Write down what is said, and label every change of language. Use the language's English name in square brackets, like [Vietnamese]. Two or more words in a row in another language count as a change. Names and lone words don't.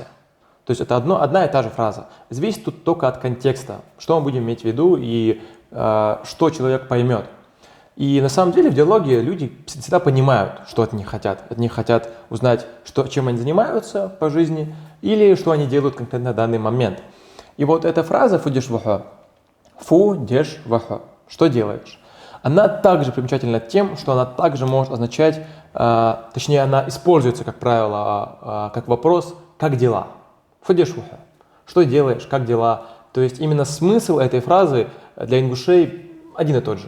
[Russian] То есть это одна и та же фраза. Зависит тут только от контекста, что мы будем иметь в виду и что человек поймет. И на самом деле в диалоге люди всегда понимают, что от них хотят. От них хотят узнать, чем они занимаются по жизни или что они делают конкретно на данный момент. [Ingush] И вот эта фраза «фу деш вахо», «фу деш вахо», [Russian] «что делаешь?», она также примечательна тем, что она также может означать, точнее, она используется, как правило, как вопрос «как дела?». [Ingush] «Фу деш вахо», [Russian] «что делаешь?», «как дела?». То есть именно смысл этой фразы для ингушей один и тот же.